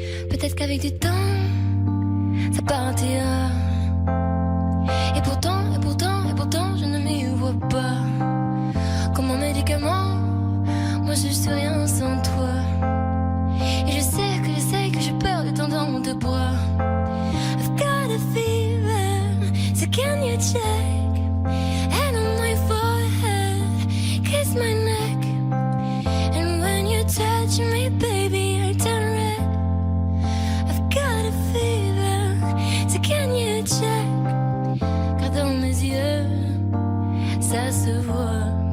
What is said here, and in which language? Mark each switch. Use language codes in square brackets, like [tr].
[fr] Peut-être qu'avec du temps, ça partira. Et pourtant, je ne m'y vois pas. Comme un médicament, moi je suis rien sans toi. Et je sais que j'ai peur de temps dans tes bras. [en] I've got a fever, so can you check? And on my forehead, kiss my neck. And when you touch me, baby, I turn red. I've got a fever, so can you check? [fr] Car dans mes yeux, ça se voit.